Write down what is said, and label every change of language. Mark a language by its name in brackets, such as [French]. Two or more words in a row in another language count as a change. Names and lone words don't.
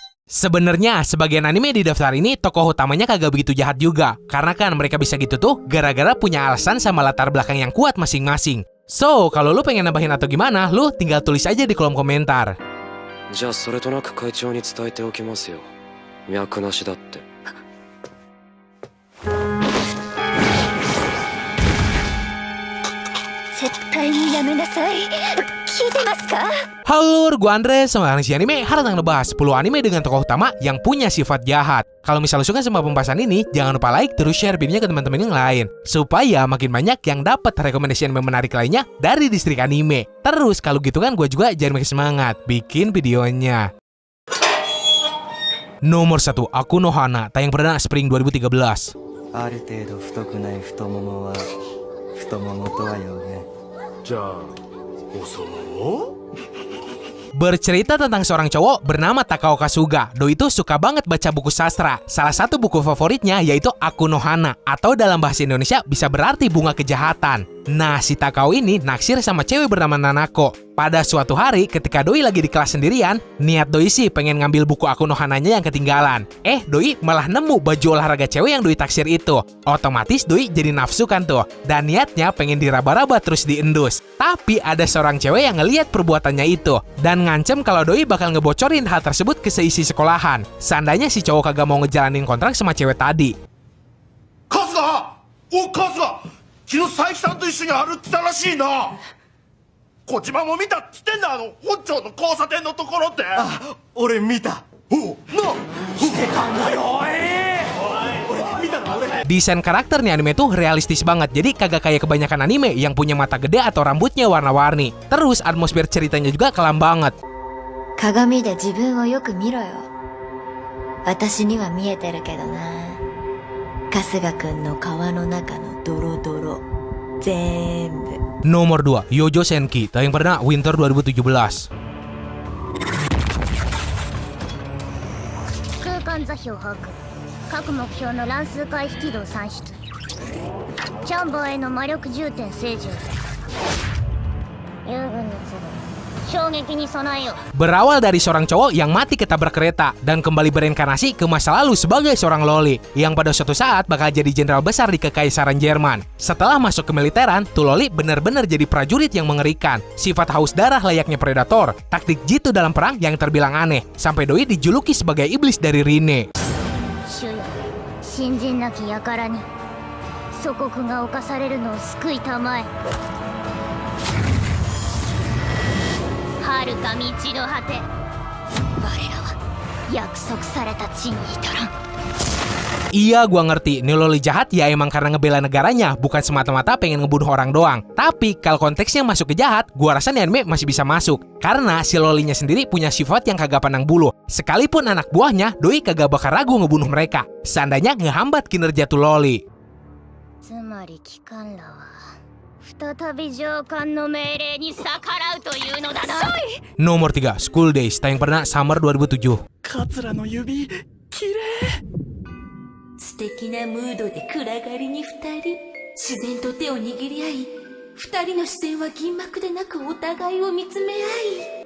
[Indonesian] Sebenarnya sebagian anime di daftar ini tokoh utamanya kagak begitu jahat juga. Karena kan mereka bisa gitu tuh gara-gara punya alasan sama latar belakang yang kuat masing-masing. So, kalau lu pengen nambahin atau gimana, lu tinggal tulis aja di kolom komentar. [Japanese] じゃあそれとなく会長に伝えておきますよ。脈なしだって。絶対にやめなさい。聞いてますか? [Indonesian] Halo, gue Andre, sama si anime. Hari ini ngebahas 10 anime dengan tokoh utama yang punya sifat jahat. Kalau misalnya suka sama pembahasan ini, jangan lupa like terus share videonya ke teman-teman yang lain, supaya makin banyak yang dapat rekomendasi anime menarik lainnya dari distrik anime. Terus kalau gitu kan gue juga jadi makin semangat bikin videonya. Nomor 1, Aku no Hana, tayang perdana Spring 2013. [Japanese] ある程度太くない太ももは太ももとはよね。じゃあお相撲? [Indonesian] Bercerita tentang seorang cowok bernama Takao Kasuga. Doi itu suka banget baca buku sastra. Salah satu buku favoritnya yaitu Aku no Hana, atau dalam bahasa Indonesia bisa berarti bunga kejahatan. Nah, si Takao ini naksir sama cewek bernama Nanako. Pada suatu hari ketika Doi lagi di kelas sendirian, niat Doi sih pengen ngambil buku Aku no Hananya yang ketinggalan. Doi malah nemu baju olahraga cewek yang Doi taksir itu. Otomatis Doi jadi nafsu kan tuh. Dan niatnya pengen diraba-raba terus diendus. Tapi ada seorang cewek yang ngeliat perbuatannya itu dan ngancem kalau Doi bakal ngebocorin hal tersebut ke seisi sekolahan. Seandainya si cowok kagak mau ngejalanin kontrak sama cewek tadi. [Japanese] 春日！春日！昨日佐伯さんと一緒に歩ってたらしいな。小島も見たっつってんだ、本町の交差点のところって。あ、俺見た。おうなしてたんだよ。俺見たの俺。 [Indonesian] Desain karakter nih anime tuh realistis banget, jadi kagak kayak kebanyakan anime yang punya mata gede atau rambutnya warna-warni. Terus atmosfer ceritanya juga kelam banget. [Japanese] 鏡で自分をよく見ろよ。私には見えてるけどな。春日くんの皮の中のドロドロ全部。 [Indonesian] Nomor 2, Yojo Senki, tayang perdana Winter 2017. [Japanese] 空間座標把握、各目標の乱数回避軌道算出、チャンバーへの魔力重点制御、遊軍に次ぐ衝撃に備えよう。 [Indonesian] Berawal dari seorang cowok yang mati ketabrak kereta dan kembali berinkarnasi ke masa lalu sebagai seorang loli yang pada suatu saat bakal jadi jenderal besar di Kekaisaran Jerman. Setelah masuk ke militeran, tuh loli benar-benar jadi prajurit yang mengerikan. Sifat haus darah layaknya predator, taktik jitu dalam perang yang terbilang aneh, sampai Doi dijuluki sebagai iblis dari Rine. [Japanese] 主よ、信心なき輩に祖国が侵されるのを救いたまえ。遥か道の果て、我らは約束された地に至らん。 [Indonesian] Iya, gua ngerti, nih loli jahat ya emang karena ngebela negaranya, bukan semata-mata pengen ngebunuh orang doang. Tapi kalau konteksnya masuk ke jahat, gua rasa nih anime masih bisa masuk. Karena si lolinya sendiri punya sifat yang kagak pandang bulu. Sekalipun anak buahnya, Doi kagak bakal ragu ngebunuh mereka. Seandainya ngehambat kinerja tuh loli. [Japanese] つまり機関らは再び上官の命令に逆らうというのだな。 [Indonesian] Nomor 3, School Days, tayang perdana Summer 2007. [Japanese] 桂の指綺麗。素敵なムードで暗がりに二人自然と手を握り合い二人の視線は銀幕でなくお互いを見つめ合い